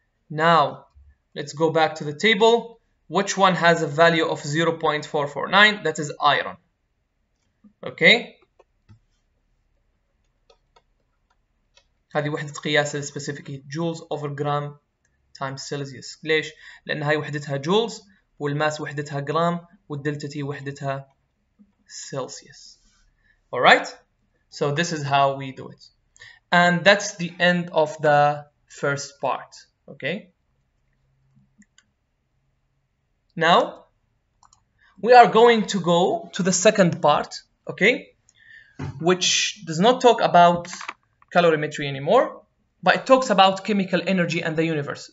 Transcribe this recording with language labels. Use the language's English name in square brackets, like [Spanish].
[English] Now let's go back to the table. Which one has a value of 0.449? That is iron. [Arabic] Okay, هذه وحدة قياس السبيسيفيك جولز [English] over gram times Celsius. [Arabic] ليش؟ لأن هاي وحدتها جولز والماس وحدتها جرام والدلتا تي وحدتها Celsius. [English] Alright, so this is how we do it. And that's the end of the first part. Okay, now we are going to go to the second part, okay, which does not talk about calorimetry anymore, but it talks about chemical energy and the universe.